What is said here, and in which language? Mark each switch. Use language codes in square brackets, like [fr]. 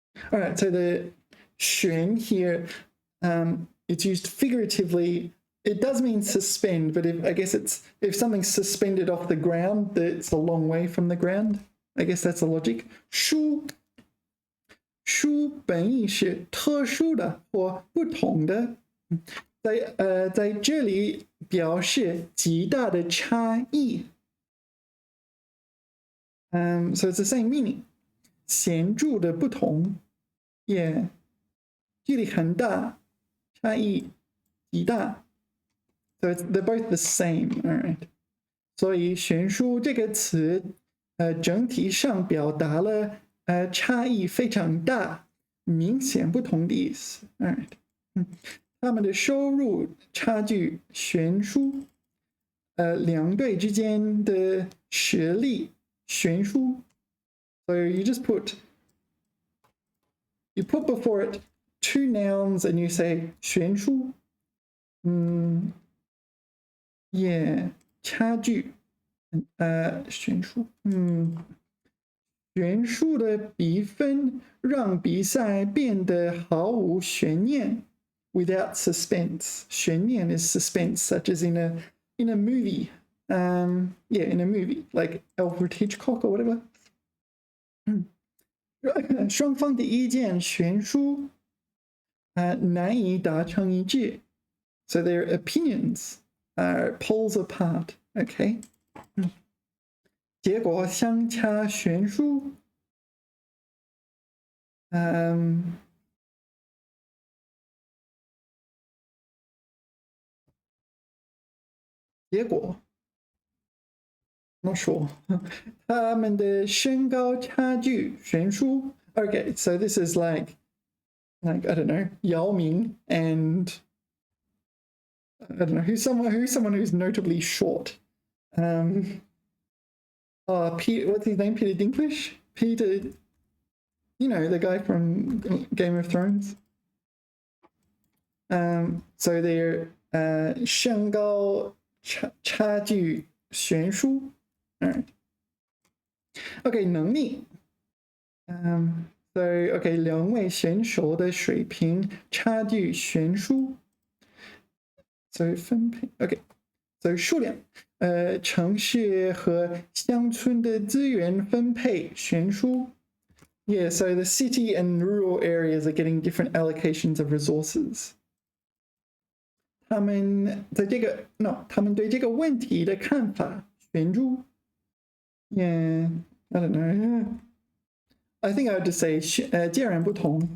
[en] All right, so the 悬 here, it's used figuratively. It does mean suspend, but I guess if something's suspended off the ground, it's a long way from the ground. I guess that's the logic. [zh] 殊本意是特殊的或不同的，在这里表示极大的差异。 [en] So it's the same meaning. [zh] 显著的不同，也距离很大，差异极大。 [en] So they're both the same, all right. [zh] 所以悬殊这个词，整体上表达了差异非常大、明显不同的意思。 [en] all right. [zh] 他们的收入差距悬殊，两队之间的实力悬殊。 [en] So you put before it two nouns and you say 悬殊。 [zh] Yeah, 差距，悬殊，悬殊的比分让比赛变得毫无悬念 ， [en] without suspense. 悬念 is suspense, such as in a movie. Yeah, in a movie like Alfred Hitchcock or whatever. [zh] 双方的意见悬殊，难以达成一致。 [en] So their opinions are poles apart. [zh] Okay. 结果相差悬殊。结果 [en] not sure. [zh] 他们的身高差距悬殊。 [en] Okay, so this is like I don't know, Yao Ming and I don't know who's someone who's notably short. Peter, what's his name? Peter Dinklage? Peter, you know, the guy from Game of Thrones. So they're [zh] 身高差距悬殊. [en] All right. Okay, 能力. [zh] So okay, 两位选手的水平差距悬殊. [en] So 分配 okay. [zh] So 数量城市和乡村的资源分配悬殊. [en] Yeah, so the city and rural areas are getting different allocations of resources. [zh] 他们对这个问题的看法悬殊. [en] Yeah, I don't know. I think I would just say [zh] 截然不同.